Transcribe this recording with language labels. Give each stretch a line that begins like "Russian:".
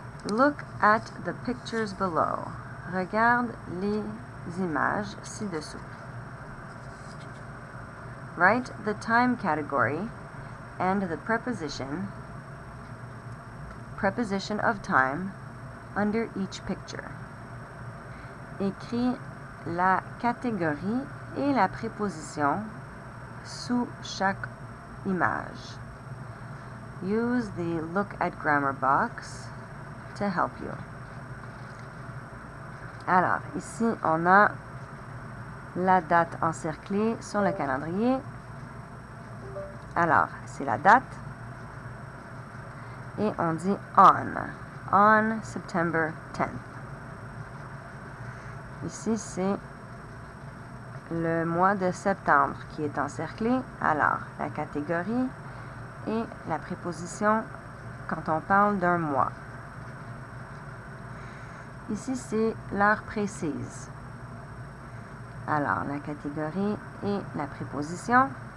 English: Look at the pictures below.
French: Regarde les images ci-dessous.
English: Write the time category and the preposition of time under each picture.
French: Écris la catégorie et la préposition sous chaque image.
English: Use the Look at Grammar box to help you.
French: Alors, ici, on a la date encerclée sur le calendrier. Alors, c'est la date. Et on dit
English: on September 10th.
French: Ici, c'est le mois de septembre qui est encerclé. Alors, la catégorie et la préposition quand on parle d'un mois. Ici, c'est l'heure précise. Alors, la catégorie et la préposition.